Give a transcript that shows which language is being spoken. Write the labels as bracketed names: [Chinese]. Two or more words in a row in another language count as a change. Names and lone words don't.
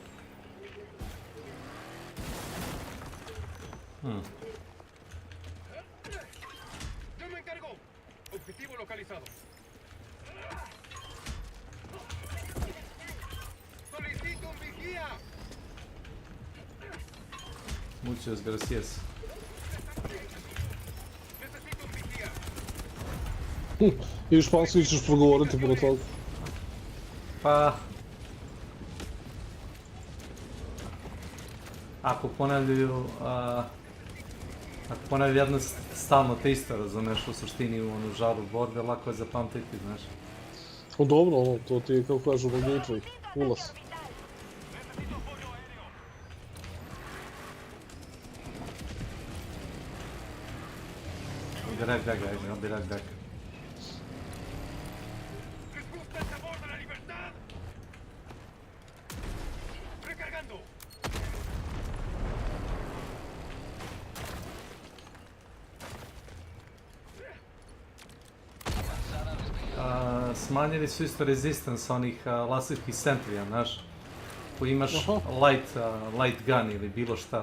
[Spanish] Yo me encargo. Objetivo localizado. Solicito un vigía. Muchas gracias. Necesito un vigía. [Serbian] I španski ćeš progovoriti pro toga. Pa... Ako ponavljaju... Ako ponavljaju jedno stalno te isto, razumeš, u suštini u onu žaru borbe, lako je zapamtiti, znaš. O dobro, ono, to ti je, kako kažu, gateway, ulaz. [English] I'll be right back, guys. I'll be right back. [Spanish] ¿Les gusta el sabor de la libertad? Recargando. [Serbian] Smanjili su isto resistance onih laserskih sentrija, znaš. Ko imaš [English] light gun [Serbian] ili bilo šta.